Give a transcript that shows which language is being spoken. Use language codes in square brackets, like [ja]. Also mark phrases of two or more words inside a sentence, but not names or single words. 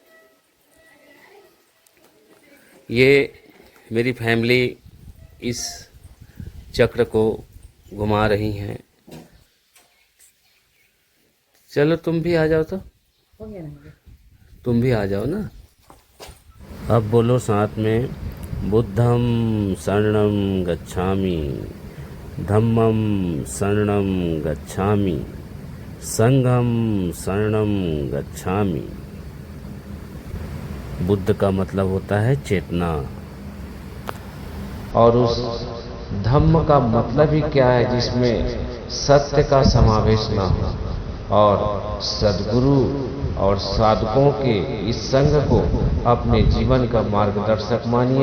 [hi] ये मेरी फैमिली इस चक्र को घुमा रही हैं। चलो तुम भी आ जाओ। तो हो गया ना? तुम भी आ जाओ ना। अब बोलो साथ में, [pi] बुद्धं शरणं गच्छामि, धम्मं शरणं गच्छामि, संघं शरणं गच्छामि। [hi] बुद्ध का मतलब होता है चेतना, और उस धम्म का मतलब ही क्या है जिसमें सत्य का समावेश न हो, और सद्गुरु और साधकों के इस संघ को अपने जीवन का मार्गदर्शक मानिए।